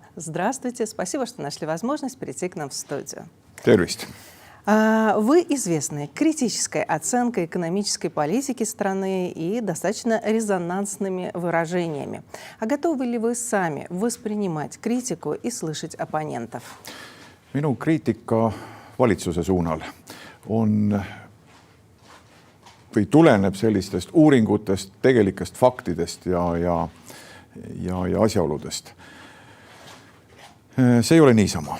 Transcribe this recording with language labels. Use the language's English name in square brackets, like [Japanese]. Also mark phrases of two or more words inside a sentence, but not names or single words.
[Russian] Здравствуйте, спасибо, что нашли возможность прийти к нам в студию. [Estonian] Tervist. [Russian] Вы известны критической оценкой экономической политики страны и достаточно резонансными выражениями. А готовы ли вы сами воспринимать критику и слышать оппонентов? [Estonian] Minu kriitika valitsuse suunal tuleneb sellistest uuringutest, tegelikest faktidest ja asjaoludest. See ei ole niisama.